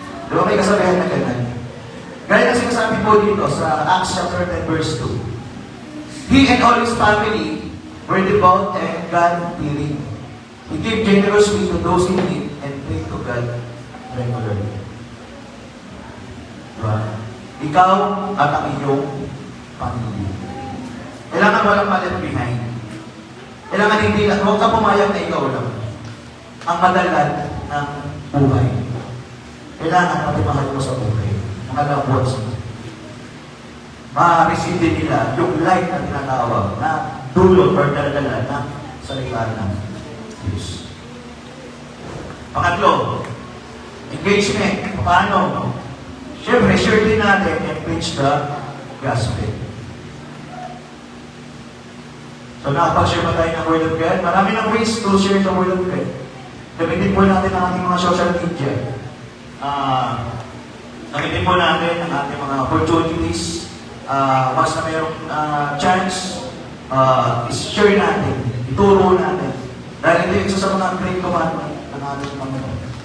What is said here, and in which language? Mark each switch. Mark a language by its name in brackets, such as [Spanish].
[Filipino] Di ba may kasabihan na ganyan? Gaya na sinasabi po dito sa Acts chapter 10 verse 2. [English] He and all his family were devout and God-fearing. He gave generously to those in need and prayed to God regularly. [Filipino] Diba? Ikaw at ang iyong pamilya. Kailangan walang [English] left behind. [Filipino] Kailangan hindi lang, huwag ka pumayag na ikaw lang. Ang madalan ng buhay. Kailangan pati mahal mo sa buhay. Mga loved ones mo. Ma-receive din nila yung light na tinatawag na dulot or daladala ng salita ng Diyos. Pangatlo, engagement. Paano? [English] Siyempre, share [Filipino] din natin [English] and preach the gospel. [Filipino] So, nakapag-share ba tayo ng Word of God? Marami ng [English] ways to share the Word of God. [Filipino] Gamitin po natin ang ating mga social media. Gamitin po natin ang ating mga opportunities. Once na mayroong chance, is-share natin, ituro natin. Dahil ito yung isa sa mga great commandment ng ating Panginoon.